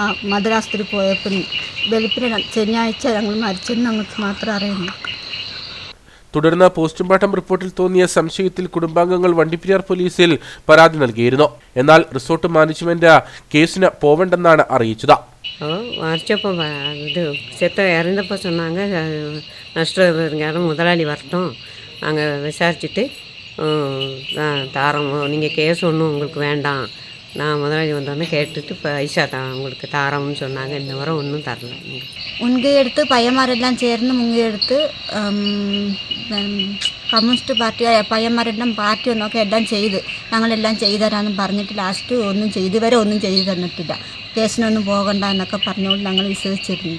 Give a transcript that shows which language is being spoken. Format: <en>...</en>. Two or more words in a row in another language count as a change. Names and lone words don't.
<ml>മധുരാശുപത്രി പോയപ്പോൾ വെളുപ്പിന് ശനിയാഴ്ച ഞങ്ങൾ മരിച്ചെന്ന് ഞങ്ങൾക്ക് മാത്രം അറിയുന്നു. തുടർന്ന് പോസ്റ്റ്മോർട്ടം റിപ്പോർട്ടിൽ തോന്നിയ സംശയത്തിൽ കുടുംബാംഗങ്ങൾ വണ്ടിപ്പെരിയാർ പോലീസിൽ പരാതി നൽകിയിരുന്നു. എന്നാൽ റിസോർട്ട് മാനേജ്മെന്റ് കേസിന് പോവണ്ടെന്നാണ് അറിയിച്ചത്.</ml> <ta>மறைச்சப்போ இது செத்த இறந்தப்போ சொன்னாங்க நஷ்டம் இருந்தாலும் முதலாளி வரட்டும் நாங்கள் விசாரிச்சுட்டு தாரம் நீங்கள் கேஸ் ஒன்றும் உங்களுக்கு வேண்டாம், நான் முதலாளி வந்தோடனே கேட்டுட்டு பைசா தான் உங்களுக்கு தாரம்னு சொன்னாங்க. இன்ன வரை ஒன்றும் தரல.</ta> <ml>മുൻകൈയെടുത്ത് പയ്യന്മാരെല്ലാം ചേർന്ന് മുൻകൈയെടുത്ത് കമ്മ്യൂണിസ്റ്റ് പാർട്ടി പയ്യന്മാരെല്ലാം പാർട്ടി ഒന്നൊക്കെ എല്ലാം ചെയ്ത് ഞങ്ങളെല്ലാം ചെയ്തു തരാമെന്ന് പറഞ്ഞിട്ട് ലാസ്റ്റ് ഒന്നും ഇതുവരെ ഒന്നും ചെയ്തു തന്നിട്ടില്ല. കേസിനൊന്നും പോകണ്ട എന്നൊക്കെ പറഞ്ഞുകൊണ്ട് ഞങ്ങൾ വിശ്വസിച്ചിരുന്നു.</ml>